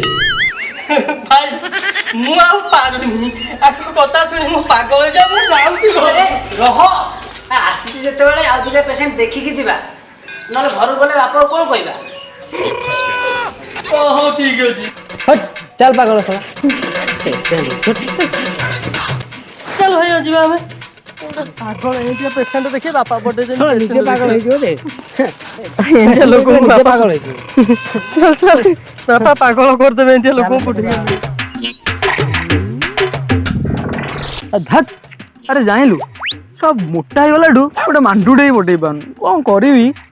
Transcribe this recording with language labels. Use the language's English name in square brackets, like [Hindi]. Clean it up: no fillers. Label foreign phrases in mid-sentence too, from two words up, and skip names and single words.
[Odia] ଭାଇ ମୁ ଆଉ ପାରୁନି ଆକୁ କଥା ଶୁଣି ମୁ ପାଗଳ ଜା ମୁ ଜାଉଛି ଘରେ ରହ ଆସି ଯେତେ ବେଳେ ଆ ଦୁଟା ପେସେଣ୍ଟ ଦେଖି କି ଯିବା ନଲେ ଘର ଗଲେ ବାପା କଣ କହିବା ଓହୋ ଠିକ୍ ଅଛି [Hindi] हट चल पागल साला चल [Odia] ଭାଇ ଯିବା ଆମେ ପାଗଳ ଏଇଠି ପେସେଣ୍ଟ ଦେଖି ବାପା ପଟେ ନିଜେ ପାଗଳ ହେଇଯିବ ଯେ ଏମିତିଆ ଲୋକଙ୍କୁ ନିଜେ ବାପା ପାଗଳ ହେଇଯିବ। ଚାଲ ଚାଲ ବାପା ପାଗଳ କରିଦେବେ ଏମିତିଆ ଲୋକଙ୍କୁ ପଠେଇ ଧକ୍ ଆରେ ଜାଣିଲୁ ସବୁ ମୋଟା ହେଇଗଲାଠୁ ଗୋଟେ ମାଣ୍ଡୁଟେ ବି ପଟେଇ ପାରୁନି କ'ଣ କରିବି।